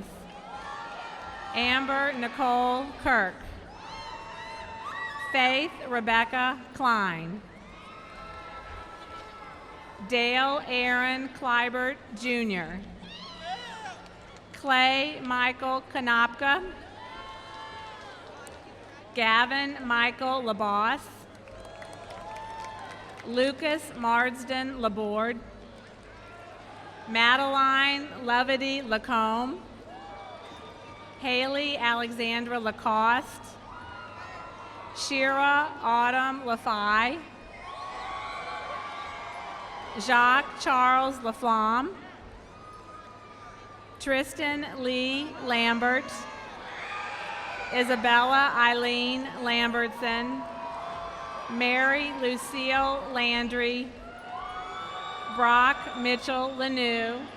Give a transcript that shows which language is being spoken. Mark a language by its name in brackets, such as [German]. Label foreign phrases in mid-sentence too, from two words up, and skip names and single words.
[English] Amber Nicole Kirk. Faith Rebecca Klein. Dale Aaron Kleibert Jr. Clay Michael Konopka. Gavin Michael LaBosse. Lucas Marsden Laborde. Madeline Levity Lacombe. Haley Alexandra Lacoste. Shira Autumn LaFay. Jacques Charles Laflamme. Tristan Lee Lambert. Isabella Eileen Lambertson. Mary Lucille Landry. Brock Mitchell Lanou.